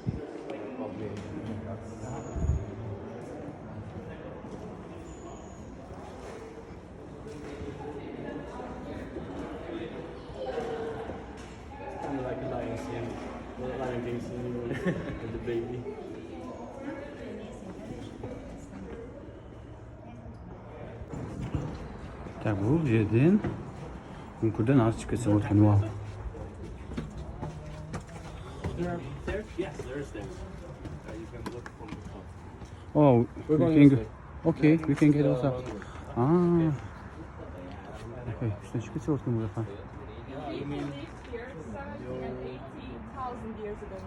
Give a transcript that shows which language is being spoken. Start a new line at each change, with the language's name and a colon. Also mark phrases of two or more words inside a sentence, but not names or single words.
English: Kind of like a lion scene. Well, a lion king scene with the baby.
Kyrgyz: Так, бул жерден үңкүрдөн ары чыгып кетсе болот экен. Вау.
English: Yes, there is stairs. You can look from the top. Oh, we can go. Okay, we can get also. Ah. Okay, so you can see what's going on. You mean here 18,000 years ago.